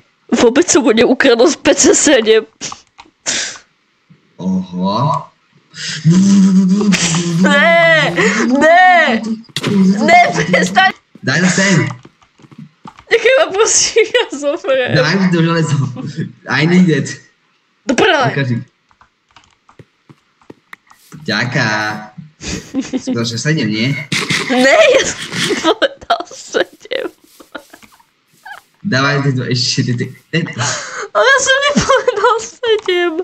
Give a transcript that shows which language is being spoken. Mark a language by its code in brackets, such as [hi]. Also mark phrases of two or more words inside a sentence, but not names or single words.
[sk] Vôbec som ho neukradol z PC7. Oho. Ne, prestaň. Daj to sem. Nechaj ma prosím, ja zomrem. Daj mi to železo. [en] I need it. [sk] Do prdele. Ďaká. Skôr, že 7, nie? Ne, ja som povedal 7. Dávaj to ešte ty. Ale ja som nepovedal 7.